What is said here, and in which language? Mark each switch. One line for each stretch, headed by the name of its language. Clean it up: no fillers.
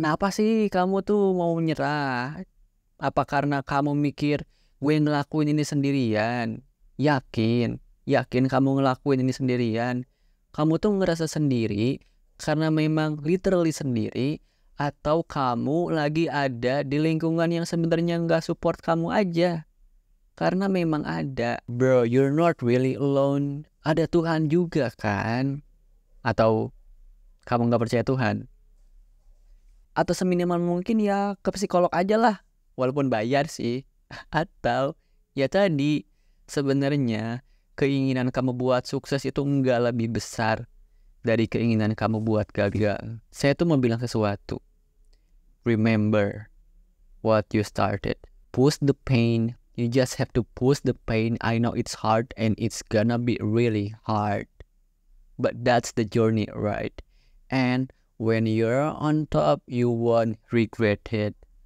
Indonesian: Kenapa sih kamu tuh mau nyerah? Apa karena kamu mikir gue ngelakuin ini sendirian? Yakin kamu ngelakuin ini sendirian? Kamu tuh ngerasa sendiri karena memang literally sendiri, atau kamu lagi ada di lingkungan yang sebenarnya nggak support kamu aja? Karena memang ada, bro,
English: you're not really alone.
Indonesian: Ada Tuhan juga kan? Atau kamu nggak percaya Tuhan? Atau seminimal mungkin ya ke psikolog aja lah, walaupun bayar sih. Atau ya tadi, sebenarnya keinginan kamu buat sukses itu nggak lebih besar dari keinginan kamu buat gagal. Saya tuh mau bilang sesuatu.
English: Remember what you started. Push the pain. You just have to push the pain. I know it's hard and it's gonna be really hard. But that's the journey, right? And when you're on top, you won't regret it.